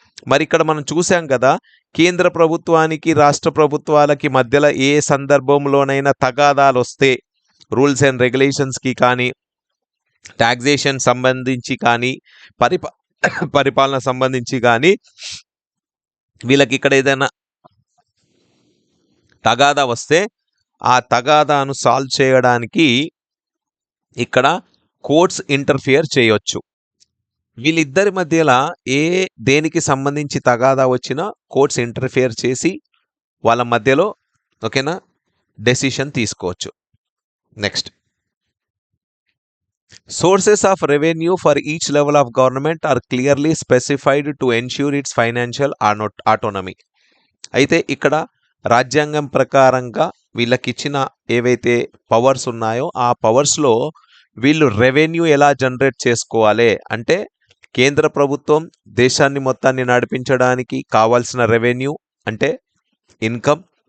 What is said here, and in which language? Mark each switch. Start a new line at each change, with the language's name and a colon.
Telugu: మరి ఇక్కడ మనం చూసాం కదా, కేంద్ర ప్రభుత్వానికి రాష్ట్ర ప్రభుత్వాలకి మధ్యలో ఏ సందర్భంలోనైనా తగాదాలు వస్తే రూల్స్ అండ్ రెగ్యులేషన్స్కి కానీ, ట్యాక్సేషన్ సంబంధించి కానీ, పరిపాలన సంబంధించి కానీ, వీళ్ళకి ఇక్కడ ఏదైనా తగాదా వస్తే ఆ తగాదాను సాల్వ్ చేయడానికి ఇక్కడ కోర్ట్స్ ఇంటర్ఫియర్ చేయొచ్చు. వీళ్ళిద్దరి మధ్యలో దేనికి సంబంధించి తగాదా వచ్చినా కోర్ట్స్ ఇంటర్ఫియర్ చేసి వాళ్ళ మధ్యలో ఓకేనా డెసిషన్ తీసుకోవచ్చు.
English: Next, sources of revenue for each level of government are clearly specified to ensure its financial autonomy.
Telugu: అయితే ఇక్కడ రాజ్యాంగం ప్రకారంగా వీళ్ళకిచ్చిన ఏవైతే పవర్స్ ఉన్నాయో ఆ పవర్స్లో వీళ్ళు రెవెన్యూ ఎలా జనరేట్ చేసుకోవాలి అంటే కేంద్ర ప్రభుత్వం దేశాన్ని మొత్తాన్ని నడిపించడానికి కావాల్సిన రెవెన్యూ అంటే ఇన్కమ్,